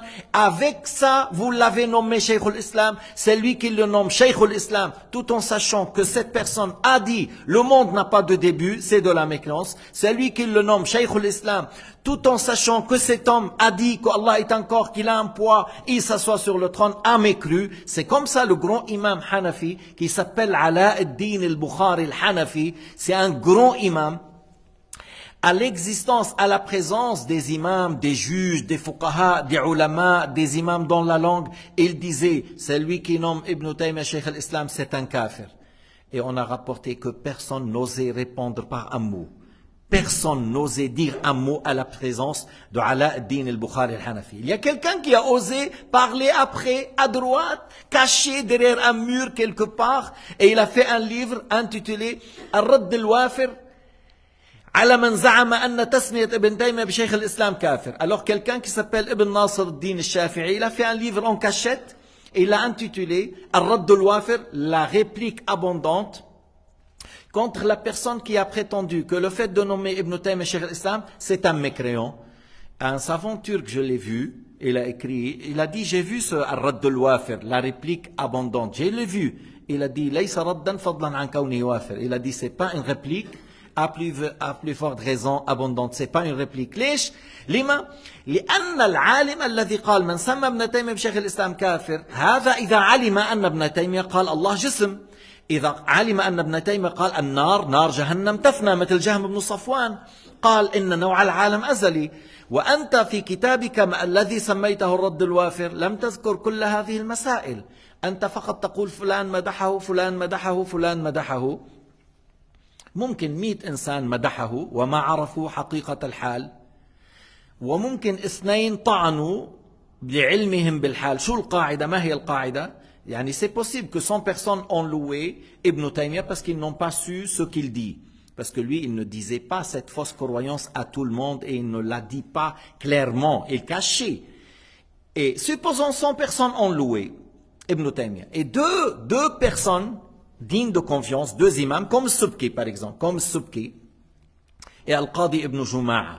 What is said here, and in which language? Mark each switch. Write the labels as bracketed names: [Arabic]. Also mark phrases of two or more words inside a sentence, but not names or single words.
[French] Avec ça, vous l'avez nommé Cheikh al-Islam. C'est lui qui le nomme Cheikh al-Islam, tout en sachant que cette personne a dit le monde n'a pas de début, c'est de la mécréance. C'est lui qui le nomme Cheikh al-Islam, tout en sachant que cet homme a dit qu'Allah est un corps, qu'il a un poids, il s'assoit sur le trône, a mécru. C'est comme ça le grand imam Hanafi, qui s'appelle Ala ad-Din al-Bukhari al-Hanafi, c'est un grand imam. À l'existence, à la présence des imams, des juges, des fuqaha, des ulama, des imams dans la langue, il disait, c'est lui qui nomme Ibn Taymiyyah Cheikh al-Islam, c'est un kafir. Et on a rapporté que personne n'osait répondre par un mot. Personne n'osait dire un mot à la présence de Ala ad-Din al-Bukhari al-Hanafi. Il y a quelqu'un qui a osé parler après, à droite, caché derrière un mur quelque part, et il a fait un livre intitulé Ar-Radd al-Wafir على من زعم أن تسمية ابن تيمية بشيخ الإسلام كافر. Alors quelqu'un qui s'appelle Ibn Nasr al-Din al-Shafi'i, il a fait un livre en cachette et il l'a intitulé Ar-Radd al-Wafir, la réplique abondante contre la personne qui a prétendu que le fait de nommer Ibn Taymiyyah Cheikh al-Islam, c'est un mécréant. Un savant turc, je l'ai vu, il a écrit, il a dit, j'ai vu ce Ar-Radd al-Wafir, la réplique abondante, je l'ai vu. Il a dit, [Arabic] ليس ردا فضلا عن كونه وافر. [French] Il a dit, c'est pas une réplique, à plus forte raison abondante. C'est pas une réplique. [Arabic] ليش؟ لما؟ لأن العالم الذي قال من سمى ابن تيمية بشيخ الإسلام كافر، هذا إذا علم أن ابن تيمية قال الله جسم، إذا علم أن ابن تيمية قال النار نار جهنم تفنى، مثل جهم بن صفوان قال إن نوع العالم أزلي، وأنت في كتابك الذي سميته الرد الوافر لم تذكر كل هذه المسائل، أنت فقط تقول فلان مدحه فلان مدحه فلان مدحه. ممكن 100 إنسان مدحه وما عرفوا حقيقة الحال، وممكن 2 طعنوا لعلمهم بالحال. شو القاعدة؟ ما هي القاعدة؟ [French] يعني c'est possible que 100 personnes ont loué Ibn Taymiyyah parce qu'ils n'ont pas su ce qu'il dit. Parce que lui, il ne disait pas cette fausse croyance à tout le monde et il ne la dit pas clairement, il cachait. Et supposons 100 personnes ont loué Ibn Taymiyyah et deux personnes dignes de confiance, 2 imams, comme Subki par exemple, comme Subki et Al-Qadi ibn Juma'a.